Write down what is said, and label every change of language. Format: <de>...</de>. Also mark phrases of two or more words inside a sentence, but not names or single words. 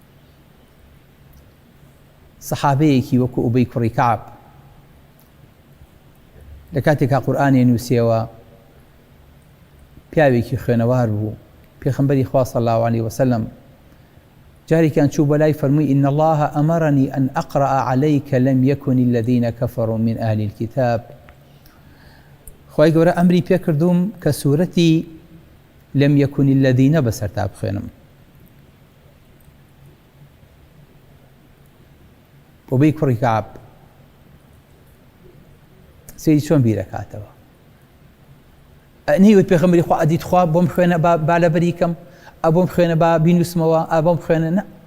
<ckb>سەحابەیەکی وەکو ئوبەی کوڕی کەعب لە کاتێکا قورئانێ نووسیەوە، پیاوێکی خوێنەوار بوو. پێغەمبەری خوا</ckb> <ar>صلی الله عليه وسلم</ar> <ckb>جارێکیان چوو بەلای فەرمووی</ckb> <ar>إن الله أمرني أن أقرأ عليك لم يكن الذين كفروا من أهل الكتاب.</ar> <ckb>خوای گەورە ئەمری پێ کردوم کە سوورەتی</ckb> <ar>لم يكن الذين</ar> <ckb>بەسەرتا بخوێنم. ئوبەی کوڕی کەعب سەیری چۆن بیرەکاتەوە، نەیوت پێغەمبەری خوا ئەدیت خوا بۆم خوێنە با لەبەریکەم، ئەبۆم خوێنە با بینوسمەوە، ئەبۆم خوێنە نە.</ckb>